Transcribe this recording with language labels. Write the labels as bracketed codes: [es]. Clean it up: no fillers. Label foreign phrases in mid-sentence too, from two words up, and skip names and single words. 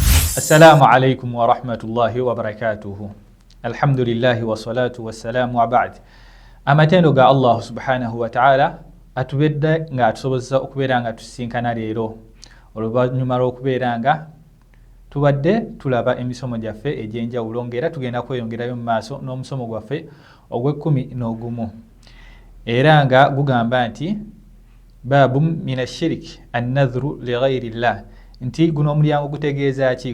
[ar] السلام عليكم ورحمة الله وبركاته الحمد لله والصلاة والسلام وبعد. [lg] Amatendo ga [ar] الله سبحانه وتعالى [lg] atubedde nga atusobozesa okubeera nga tusinkana leero oluvannyuma lw'okubeera nga tubadde tulaba emisomo gyaffe egy'enjawulo ng'era tugenda kweyongerayo mu maaso n'omusomo gwaffe ogw'11 era nga gugamba nti [ar] باب من الشرك النذر لغير الله, [lg] nti guno omulyango gutegeeza ki?